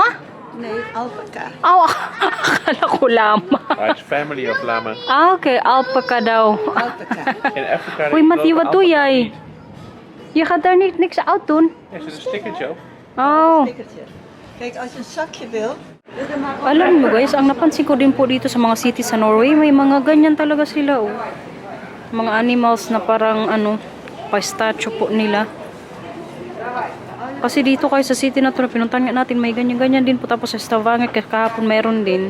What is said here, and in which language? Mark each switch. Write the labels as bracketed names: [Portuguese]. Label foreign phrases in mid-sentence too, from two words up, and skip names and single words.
[Dutch] Nee, alpaca. [Filipino] Oh, akala ko llama. [English] It's family of lama. [Filipino] Ah, okay, alpaca daw. Alpaca. [Dutch] In Afrika... Uy, Matthew, wat doe jij? Je gaat daar niet niks uit doen. Er zit een stickertje op. Oh. Stickertje. Kijk, als je een zakje wil... [Filipino] Alam mo guys, ang napansin ko din po dito sa mga cities sa Norway, may mga ganyan talaga sila oh. Mga animals na parang ano, pa-statue po nila. Kasi dito kayo sa city na to na pinuntahan nga natin, may ganyan-ganyan din po. Tapos sa Stavanger kahapon mayroon din.